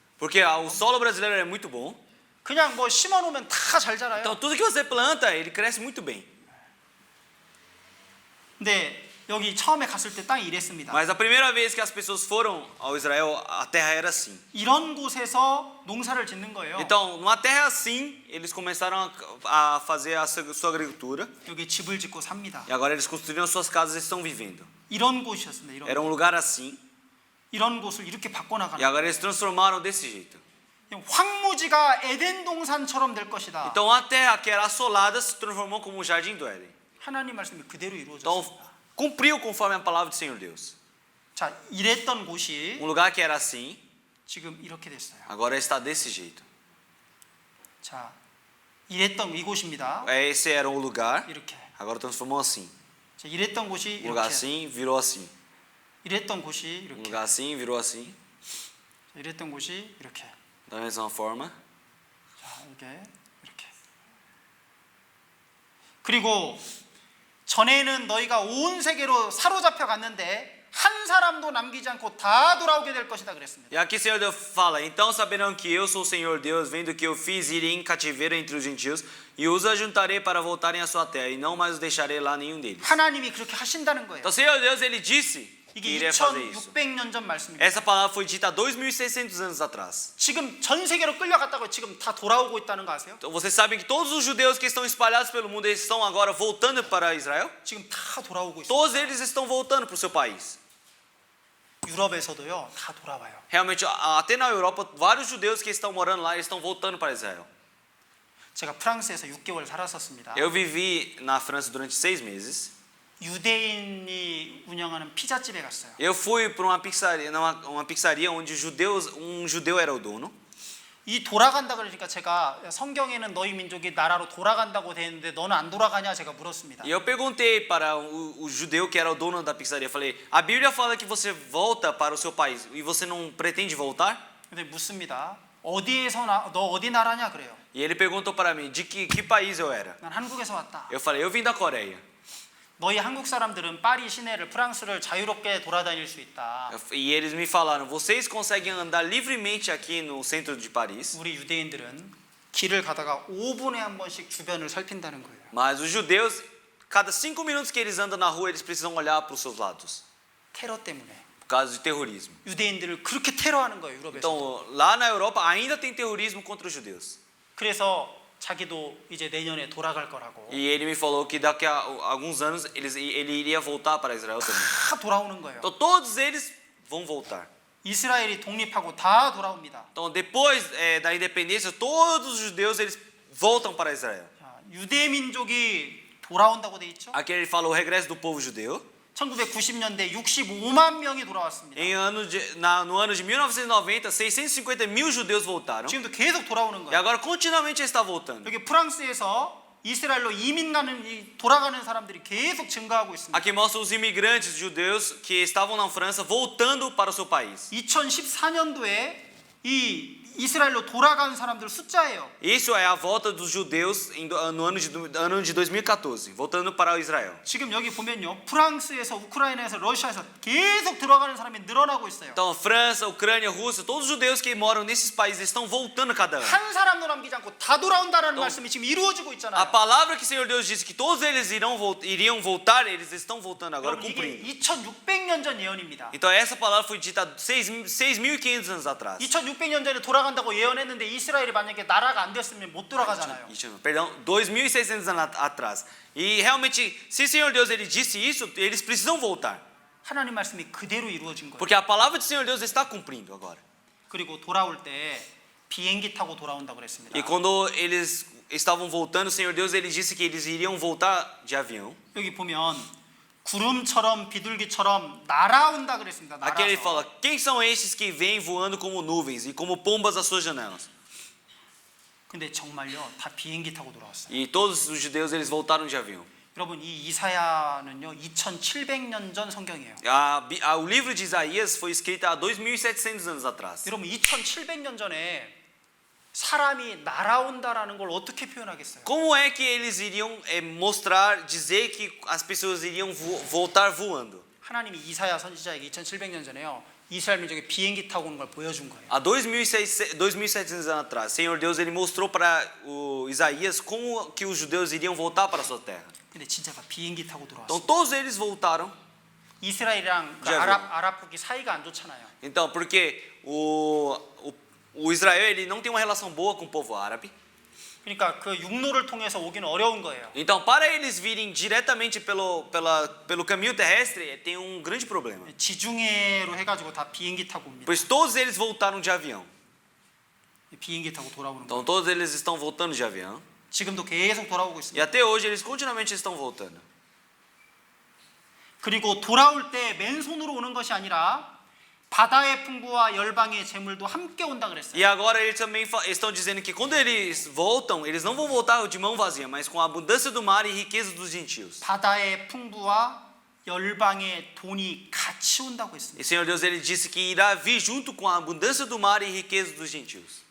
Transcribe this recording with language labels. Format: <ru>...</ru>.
<pt>Porque o solo brasileiro é muito bom.</pt> <ko>그냥 뭐 심어놓으면 다 잘 자라요.</ko> <pt>Então tudo que você planta, ele cresce muito bem.</pt> <ko>근데 여기 처음에 갔을 때 땅이 이랬습니다.</ko> <pt>Mas a primeira vez que as pessoas foram ao Israel, a terra era assim.</pt> <ko>이런 곳에서 농사를 짓는 거예요.</ko> <pt>Então, numa terra assim, eles começaram a fazer a sua agricultura.</pt> <ko>여기 집을 짓고 삽니다.</ko> <pt>E agora eles construíram suas casas e estão vivendo.</pt> <ko>이런 곳이었습니다. 이런</ko> <pt>Era um lugar assim.</pt> <ko>이런 곳을 이렇게</ko> <pt>E</pt> <ko>바꿔나가는.</ko> <pt>agora eles transformaram desse jeito.</pt> <ko>황무지가 에덴 동산처럼 될 것이다.</ko> <pt>Então a terra que era assolada se transformou como o jardim do Éden.</pt> <ko>하나님 말씀이 그대로</ko> <pt>Então</pt> <ko>이루어졌습니다.</ko> <pt>cumpriu conforme a palavra do Senhor Deus.</pt> <ko>자, 이랬던 곳이</ko> <pt>Um lugar que era assim,</pt> <ko>지금 이렇게 됐어요.</ko> <pt>agora está desse jeito.</pt> <ko>자, 이랬던 이곳입니다.</ko> <pt>Esse era um lugar,</pt> <ko>이렇게.</ko> <pt>agora transformou assim.</pt> <ko>자, 이랬던 곳이</ko> <pt>Um lugar</pt> <ko>이렇게.</ko> <pt>assim, virou assim.</pt> <ko>이랬던 곳이</ko> <pt>Um</pt> <ko>이렇게.</ko> <pt>lugar assim, virou assim.</pt> <ko>자, 이랬던 곳이 이렇게.</ko> <pt>Da mesma forma.</pt> <ko>자, 이렇게. 그리고 전에는 너희가 온 세계로 사로잡혀 갔는데 한 사람도 남기지 않고 다 돌아오게 될 것이다 그랬습니다.</ko> <pt>E aqui o Senhor Deus fala: então saberão que eu sou o Senhor Deus, vendo que eu fiz ir em cativeiro entre os gentios, e os ajuntarei para voltarem à sua terra, e não mais os deixarei lá nenhum deles.</pt> <ko>하나님이 그렇게 하신다는 거예요.</ko> <pt>Então o Senhor Deus ele disse que</pt> <ko>이게</ko> <pt>iria fazer isso.</pt> <ko>2600년 전 말씀입니다.</ko> <pt>Essa palavra foi dita há 2.600 anos atrás.</pt> <ko>지금 전 세계로 끌려갔다고 지금 다 돌아오고 있다는 거 아세요?</ko> <pt>Então vocês sabem que todos os judeus que estão espalhados pelo mundo eles estão agora voltando para Israel?</pt> <ko>지금 다 돌아오고 있어요.</ko> <pt>Todos eles estão voltando para o seu país.</pt> <ko>유럽에서도요, 다 돌아와요.</ko> <pt>Realmente, até na Europa, vários judeus que estão morando lá eles estão voltando para Israel.</pt> <ko>제가 프랑스에서 6개월 살았었습니다.</ko> <pt>Eu vivi na França durante 6 meses.</pt> <ko>유대인이 운영하는 피자집에 갔어요.</ko> <pt>Eu fui para uma pizzaria onde um judeu era o dono.</pt> <ko>이 돌아간다 그러니까 제가 성경에는 너희 민족이 나라로 돌아간다고 돼 있는데 너는 안 돌아가냐 제가 물었습니다.</ko> <pt>E eu perguntei para o judeu que era o dono da pizzaria, falei: "A Bíblia fala que você volta para o seu país e você não pretende voltar?"</pt> <ko>근데 묻습니다. 너 어디 나라냐 그래요.</ko> <pt>E ele perguntou para mim de que país eu era.</pt> <ko>난 한국에서 왔다.</ko> <pt>Eu falei: "Eu vim da Coreia."</pt> <ko>너희 한국 사람들은 파리 시내를 프랑스를 자유롭게 돌아다닐 수 있다.</ko> <pt>E eles me falaram: "Vocês conseguem andar livremente aqui no centro de Paris?"</pt> <ko>우리 유대인들은 길을 가다가 5분에 한 번씩 주변을 살핀다는 거예요.</ko> <pt>Mas os judeus, cada 5 minutos que eles andam na rua, eles precisam olhar para os seus lados,</pt> <ko>테러 때문에.</ko> <pt>por causa de terrorismo.</pt> <ko>유대인들을 그렇게 테러하는 거예요, 유럽에서.</ko> <pt>Então, lá na Europa ainda tem terrorismo contra os judeus.</pt> <ko>그래서 자기도 이제 내년에 돌아갈 거라고.</ko> <pt>E ele me falou que daqui a alguns anos ele iria voltar para Israel também.</pt> <ko>다 돌아오는 거예요.</ko> <pt>Então todos eles vão voltar.</pt> <ko>이스라엘이 독립하고 다 돌아옵니다.</ko> <pt>Então depois da independência, todos os judeus eles voltam para Israel.</pt> <ko>자, 유대 민족이 돌아온다고 돼 있죠?</ko> <pt>Aqui ele fala o regresso do povo judeu.</pt> <ko>1990년대 65만 명이 돌아왔습니다.</ko> <pt>No ano de 1990, 650 mil judeus voltaram.</pt> <ko>지금도 계속 돌아오는</ko> <pt>E</pt> <ko>거예요.</ko> <pt>agora continuamente está voltando.</pt> <ko>여기 프랑스에서 이스라엘로 이민 가는 돌아가는 사람들이 계속 증가하고 있습니다.</ko> <pt>Aqui mostra os imigrantes judeus que estavam na França voltando para o seu país.</pt> <ko>2014년도에 이 이스라엘로 돌아간 사람들 숫자예요.</ko> <pt>Isso é a volta dos judeus no ano de 2014, voltando para Israel.</pt> <ko>지금 여기 보면요, 프랑스에서 우크라이나에서 러시아에서 계속 들어가는 사람이 늘어나고 있어요.</ko> <pt>Então, França, Ucrânia, Rússia, todos os judeus que moram nesses países estão voltando cada ano.</pt> <ko>한 사람도 남기지 않고 다 돌아온다라는 말씀이 지금 이루어지고</ko> <pt>A</pt> <ko>있잖아요.</ko> <pt>palavra que o Senhor Deus disse que todos eles iriam voltar, eles estão voltando agora,</pt> <ko>여러분, 이게</ko> <pt>cumprindo.</pt> <ko>2600년 전 예언입니다.</ko> <pt>Então, essa palavra foi dita 6.500 anos atrás.</pt> <ko>2600년 전에 돌아간다고 예언했는데 이스라엘이 만약에 나라가 안 됐으면 못 돌아가잖아요.</ko> <pt>Perdão, 2.600 anos atrás. E realmente, se o Senhor Deus ele disse isso, eles precisam voltar.</pt> <ko>하나님 말씀이 그대로 이루어진 거예요.</ko> <pt>Porque a palavra do Senhor Deus está cumprindo agora.</pt> <ko>그리고 돌아올 때 비행기 타고 돌아온다고 그랬습니다.</ko> <pt>E quando eles estavam voltando, o Senhor Deus ele disse que eles iriam voltar de avião.</pt> <ko>여기 보면 구름처럼 비둘기처럼 날아온다 그랬습니다.</ko> <pt>Aqui ele</pt> <ko>날아서.</ko> <pt>fala: quem são estes que vêm voando como nuvens e como pombas às suas janelas?</pt> <ko>근데 정말요, 다 비행기 타고 돌아왔어요.</ko> <pt>E todos os judeus eles voltaram de avião.</pt> <ko>여러분, 이 이사야는요 2700년 전 성경이에요.</ko> <pt>O livro de Isaías foi escrito há 2.700 anos atrás.</pt> <ko>여러분, 2700년 전에 사람이 날아온다라는 걸 어떻게 표현하겠어요?</ko> <pt>Como é que eles iriam dizer que as pessoas iriam voltar voando?</pt> <ko>하나님이 이사야 선지자에게 2700년 전에요 이스라엘 민족이 비행기 타고 오는 걸 보여준 거예요.</ko> <pt>Há 2.700 anos atrás, Senhor Deus ele mostrou para o Isaías como que os judeus iriam voltar para a sua terra.</pt> <ko>근데 진짜 비행기 타고</ko> <pt>Então</pt> <ko>돌아왔어요.</ko> <pt>todos eles voltaram.</pt> <ko>이스라엘이랑 그</ko> <pt>Já</pt> <ko>아랍국이 사이가 안 좋잖아요.</ko> <pt>Então, porque o Israel ele não tem uma relação boa com o povo árabe.</pt> <ko>그러니까 그 육로를 통해서 오기는 어려운 거예요.</ko> <pt>Então, para eles virem diretamente pelo caminho terrestre, tem um grande problema.</pt> <ko>지중해로 해가지고 다 비행기 타고 옵니다.</ko> <pt>Pois todos eles voltaram de avião.</pt> <ko>비행기 타고 돌아오는</ko> <pt>Então,</pt> <ko>거예요.</ko> <pt>todos eles estão voltando de avião.</pt> <ko>지금도 계속 돌아오고</ko> <pt>E</pt> <ko>있습니다.</ko> <pt>até hoje eles continuamente estão voltando.</pt> <ko>그리고 돌아올 때 맨손으로 오는 것이 아니라 바다의 풍부와 열방의 재물도 함께 온다 그랬어요.</ko> <pt>E agora eles também estão dizendo que quando eles voltam, eles não vão voltar de mão vazia, mas com a abundância do mar e riqueza dos gentios.</pt> <ko>바다의 풍부와 열방의 돈이 같이 온다고 했습니다.</ko> <pt>E Senhor Deus ele disse que irá vir junto com a abundância do mar e riqueza dos gentios.</pt>